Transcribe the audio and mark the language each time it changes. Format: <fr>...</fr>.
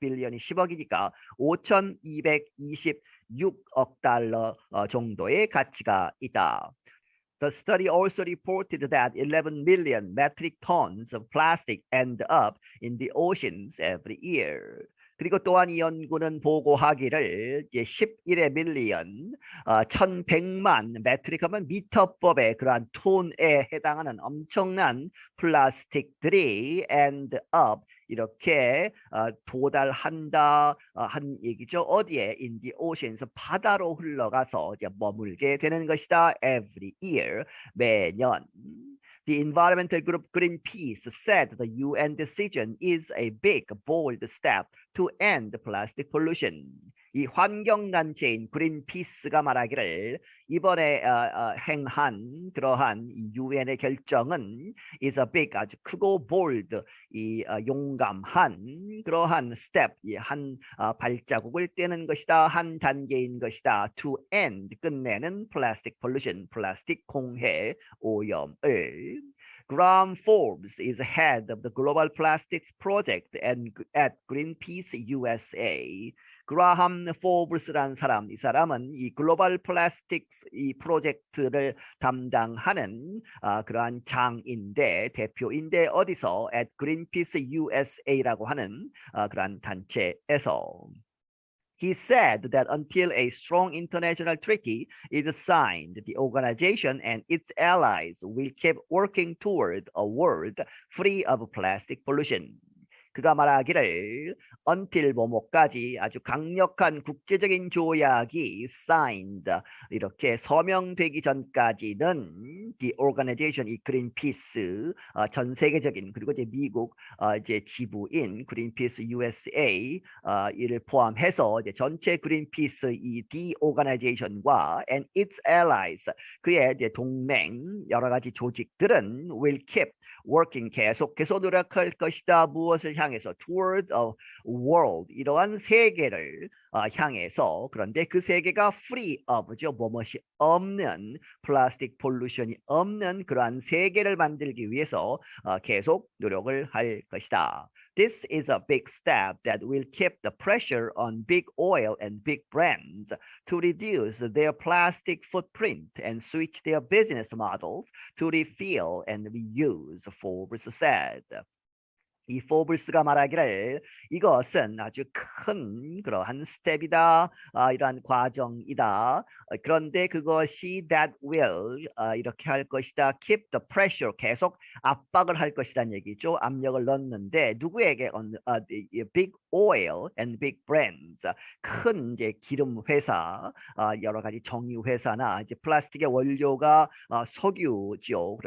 <ko>빌리언이 10억이니까 5,226억 달러 정도의 가치가 있다.</ko> <en>The study also reported that 11 million metric tons of plastic end up in the oceans every year.</en> <ko>그리고 또한 이 연구는 보고하기를 11의 밀리언, 1100만 메트릭 하면 미터법의 그러한 톤에 해당하는 엄청난 플라스틱들이</ko> <en>end up</en> <ko>이렇게 도달한다 한 얘기죠. 어디에?</ko> <en>In the oceans</en> <ko>바다로 흘러가서 이제 머물게 되는 것이다.</ko> <en>Every year</en> <ko>매년.</ko> <en>The environmental group Greenpeace said the UN decision is a big, bold step to end plastic pollution.</en> <ko>이 환경단체인 그린피스가 말하기를 이번에 행한 그러한 UN의 결정은</ko> <en>is a big</en> <ko>아주 크고</ko> <en>bold</en> <ko>이 용감한 그러한</ko> <en>step</en> <ko>한 발자국을 떼는 것이다 한 단계인 것이다</ko> <en>to end</en> <ko>끝내는</ko> <en>plastic pollution</en> <ko>플라스틱 공해 오염을</ko> <en>Graham Forbes is head of the Global Plastics Project at Greenpeace USA.</en> <ko>그라함 포브스라는 사람, 이 사람은 이 글로벌 플라스틱스 이 프로젝트를 담당하는 그러한 장인데 대표인데 어디서</ko> <en>at Greenpeace USA</en> <ko>라고 하는 그러한 단체에서</ko> <en>He said that until a strong international treaty is signed, the organization and its allies will keep working toward a world free of plastic pollution.</en> <ko>그가 말하기를</ko> <en>until</en> <ko>뭐뭐까지 아주 강력한 국제적인 조약이</ko> <en>signed</en> <ko>이렇게 서명되기 전까지는</ko> <en>the organization</en> <ko>이 그린피스 전 세계적인 그리고 이제 미국 이제 지부인 그린피스 USA 이를 포함해서 이제 전체 그린피스 이 the organization과</ko> <en>and its allies</en> <ko>그의 이제 동맹 여러 가지 조직들은</ko> <en>will keep working</en> <ko>계속해서 노력할 것이다. 무엇을 향해서</ko> <en>toward a world</en> <ko>이러한 세계를 향해서 그런데 그 세계가</ko> <en>free of</en> <ko>죠. 뭐뭇이 없는 플라스틱 폴루션이 없는 그러한 세계를 만들기 위해서 계속 노력을 할 것이다.</ko> <en>This is a big step that will keep the pressure on big oil and big brands to reduce their plastic footprint and switch their business models to refill and reuse, Forbes said.</en> <ko>이 포블스가 말하기를 이것은 아주 큰 그러한 스텝이다, 이러한 과정이다. 그런데 그것이</ko> <en>that will</en> <ko>이렇게 할 것이다.</ko> <en>keep the pressure</en> <ko>계속 압박을 할 것이라는 얘기죠. 압력을 넣는데 누구에게</ko> <en>big oil and big brands</en> <ko>큰 이제 기름 회사, 여러 가지 정유 회사나 이제 플라스틱의 원료가 석유죠.</ko>